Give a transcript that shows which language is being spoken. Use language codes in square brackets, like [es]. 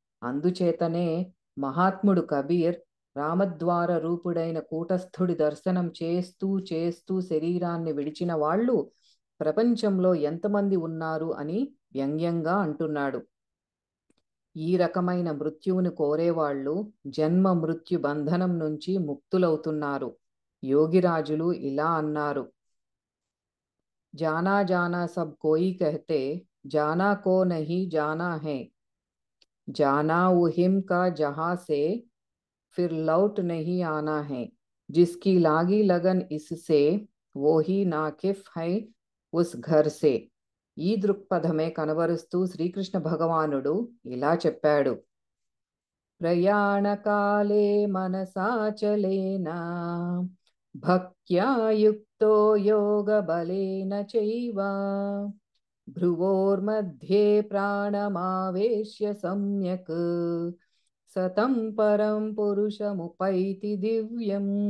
[te] అందుచేతనే మహాత్ముడు కబీర్ రామద్వార రూపుడైన కూటస్థుడి దర్శనం చేస్తూ చేస్తూ శరీరాన్ని విడిచిన వాళ్ళు ప్రపంచంలో ఎంతమంది ఉన్నారు అని వ్యంగ్యంగా అంటున్నాడు. ఈ రకమైన మృత్యువును కోరేవాళ్ళు జన్మ మృత్యు బంధనం నుంచి ముక్తులవుతున్నారు. యోగిరాజులు ఇలా అన్నారు: [hi] जाना जाना सब कोई कहते, जाना को नहीं जाना है, जाना उहिम का जहां से फिर लौट नहीं आना है, जिसकी लागी लगन इससे वो ही नाकिफ है उस घर से. [te] ఈ దృక్పథమే కనబరుస్తూ శ్రీకృష్ణ భగవానుడు ఇలా చెప్పాడు: [sa] ప్రయాణకాలే మనసాచలేన భక్త్యా యుక్తో యోగబలేన చైవ భ్రువోర్मध्ये ప్రాణమావేశ్య సమ్యక్ సతం పరం పురుషముపైతి దివ్యం.